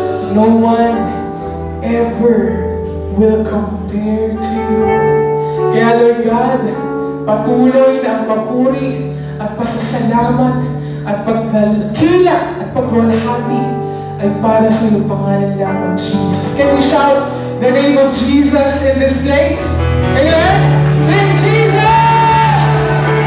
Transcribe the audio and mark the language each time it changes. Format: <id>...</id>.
<en>No one ever will compare to you.</en> <tl>Kaya Lord God, patuloy na ang papuri at pasasalamat at pagdalkila at pagwalhati ay para sa iyong pangalan lamang, Jesus.</tl> <en>Can we shout the name of Jesus in this place? Amen? Sing Jesus!</en>